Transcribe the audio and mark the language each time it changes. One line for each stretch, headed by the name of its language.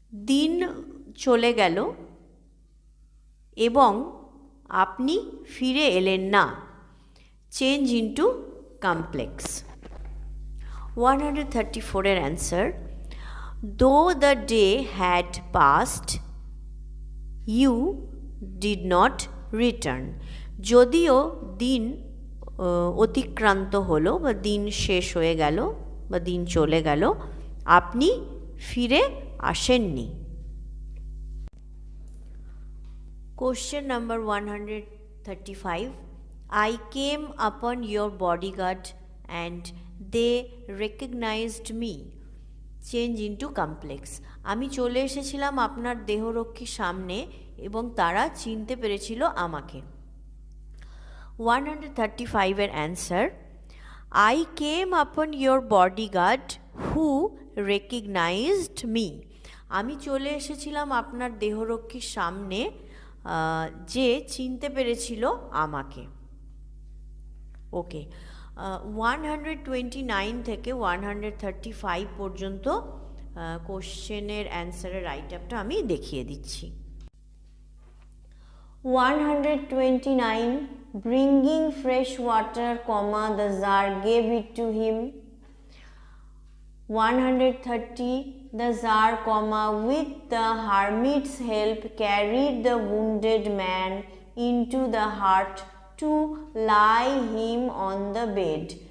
Bangla: দিন চলে গেল এবং আপনি ফিরে এলেন না।
English: Change into complex. 134 এর answer, though the day had passed you did not return.
Bangla: যদিও দিন অতিক্রান্ত হলো বা দিন শেষ হয়ে গেল বা দিন চলে গেল, আপনি ফিরে আসেননি।
English: Question number 135. I came upon your bodyguard and they recognized me. Change into complex.
Bangla: আমি চলে এসেছিলাম আপনার দেহরক্ষীর সামনে এবং তারা চিনতে পেরেছিল আমাকে।
English: 135 এর answer, I came upon your bodyguard who recognized me.
Bangla: আমি চলে এসেছিলাম আপনার দেহরক্ষীর সামনে যে চিনতে পেরেছিল আমাকে। ওকে, 129 থেকে 135 পর্যন্ত কোশ্চেনের অ্যান্সারের রাইট আপটা আমি দেখিয়ে দিচ্ছি।
English: 129, bringing fresh water, the Tsar gave it to him. 130, the Tsar, with the hermit's help, carried the wounded man into the hut to lie him on the bed.